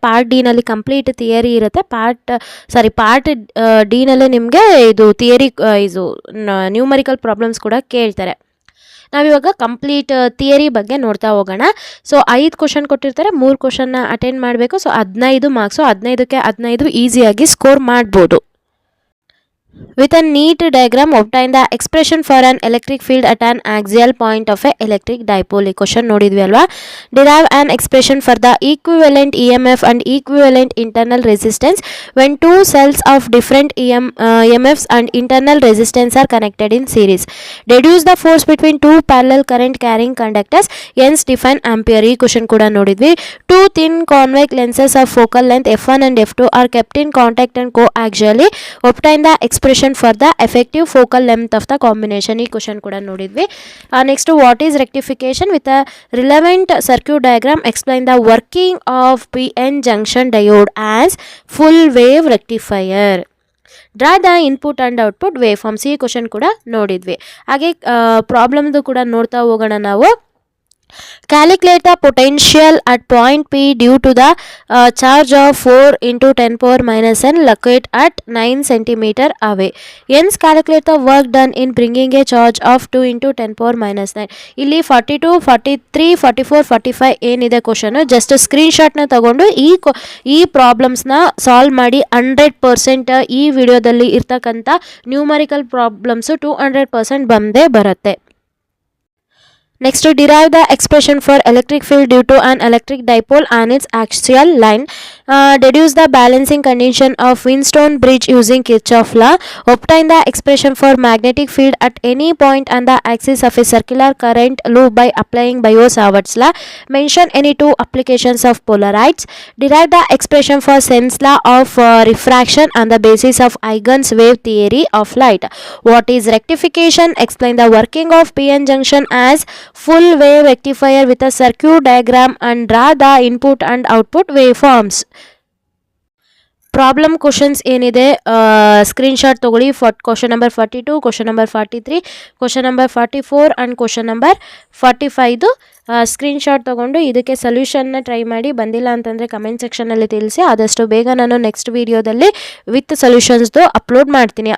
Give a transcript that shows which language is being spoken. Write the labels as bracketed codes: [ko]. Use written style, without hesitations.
[kn] Part ಡಿನಲ್ಲಿ complete theory ಇರುತ್ತೆ. Part ಡಿನಲ್ಲೇ ನಿಮಗೆ ಇದು ಥಿಯರಿ ಇದು ನ್ಯೂಮರಿಕಲ್ ಪ್ರಾಬ್ಲಮ್ಸ್ ಕೂಡ ಕೇಳ್ತಾರೆ. ನಾವಿವಾಗ ಕಂಪ್ಲೀಟ್ ಥಿಯರಿ ಬಗ್ಗೆ ನೋಡ್ತಾ ಹೋಗೋಣ. ಸೊ 5 ಕ್ವಶನ್ ಕೊಟ್ಟಿರ್ತಾರೆ, 3 ಕ್ವಶನ್ನ ಅಟೆಂಡ್ ಮಾಡಬೇಕು. ಸೊ 15 ಮಾರ್ಕ್ಸು, 15ಕ್ಕೆ 15 ಈಸಿಯಾಗಿ ಸ್ಕೋರ್ ಮಾಡ್ಬೋದು. [en] With a neat diagram, obtain the expression for an electric field at an axial point of a electric dipole. [kn] ಈ ಕ್ವಶನ್ ನೋಡಿದ್ವಿ ಅಲ್ವಾ. [en] Derive an expression for the equivalent EMF and equivalent internal resistance when two cells of different EMFs and internal resistance are connected in series. Deduce the force between two parallel current carrying conductors. Hence define ampere. [kn] ಈ question ಕೂಡ ನೋಡಿದ್ವಿ. [en] Two thin convex lenses of focal length f1 and f2 are kept in contact and coaxially. Obtain the expression for the effective focal length of the combination. [kn] ಈ question ಕೂಡ ನೋಡಿದ್ವಿ. [en] Next what is rectification with a relevant circuit diagram, explain the working of PN junction diode as full wave rectifier. Draw the input and output wave forms. [kn] ಈ question ಕೂಡ ನೋಡಿದ್ವಿ. ಹಾಗೆ ಪ್ರಾಬ್ಲಮ್ದು ಕೂಡ ನೋಡ್ತಾ ಹೋಗೋಣ ನಾವು. [en] Calculate the potential at point P due to the charge of 4 into 10 power minus n located at 9 cm away. Hence calculate the work done in bringing a charge of 2 into 10 power minus 9. [kn] ಇಲ್ಲಿ 42, 43, 44, 45 ಏನಿದೆ question, just ಸ್ಕ್ರೀನ್ಶಾಟ್ನ ತಗೊಂಡು ಈ ಪ್ರಾಬ್ಲಮ್ಸ್ನ solve ಮಾಡಿ 100% ಈ ವಿಡಿಯೋದಲ್ಲಿ ಇರ್ತಕ್ಕಂಥ numerical problems 200% ಬಂದೇ ಬರುತ್ತೆ. [en] Next, to derive the expression for electric field due to an electric dipole and its axial line. Deduce the balancing condition of Wheatstone bridge using Kirchhoff law. Obtain the expression for magnetic field at any point on the axis of a circular current loop by applying Biot-Savart's law. Mention any 2 applications of polarites. Derive the expression for Sen's law of refraction on the basis of Huygens wave theory of light. What is rectification? Explain the working of PN junction as full wave rectifier with a circuit diagram and draw the input and output waveforms. [kn] Problem questions ಏನಿದೆ screenshot ತೊಗೊಳ್ಳಿ. Question number 42, question number 43, question number 44 and question number 45 screenshot ತೊಗೊಂಡು ಇದಕ್ಕೆ ಸೊಲ್ಯೂಷನ್ನ try ಮಾಡಿ. ಬಂದಿಲ್ಲ ಅಂತಂದರೆ comment ಸೆಕ್ಷನಲ್ಲಿ ತಿಳಿಸಿ. ಆದಷ್ಟು ಬೇಗ ನಾನು ನೆಕ್ಸ್ಟ್ ವೀಡಿಯೋದಲ್ಲಿ ವಿತ್ ಸೊಲ್ಯೂಷನ್ಸ್ದು ಅಪ್ಲೋಡ್ ಮಾಡ್ತೀನಿ.